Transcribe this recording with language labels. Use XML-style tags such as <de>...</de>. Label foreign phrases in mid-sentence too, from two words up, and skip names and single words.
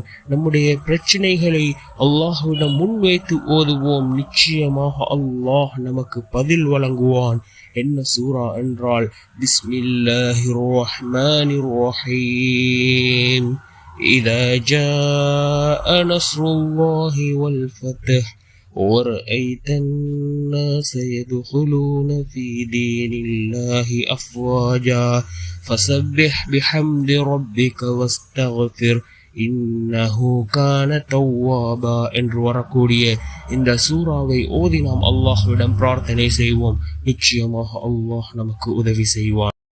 <ta>நம்முடைய பிரச்சனைகளை அல்லாஹ்விடம் முன்வைத்து ஓதுவோம். நிச்சயமாக அல்லாஹ் நமக்கு பதில் வழங்குவான். என்ன சூரா என்றால்,</ta> <ar>بسم الله الرحمن الرحيم. إذا جاء نصر الله والفتح ورأيت الناس يدخلون في دين الله أفواجا فسبح بحمد ربك واستغفر إنه كان توابا</ar> <ta>என்று வரக்கூடிய இந்த சூறாவை ஓதி நாம் அல்லாஹ்விடம் பிரார்த்தனை செய்வோம். நிச்சயமாக அல்லாஹ் நமக்கு உதவி செய்வான்.</ta>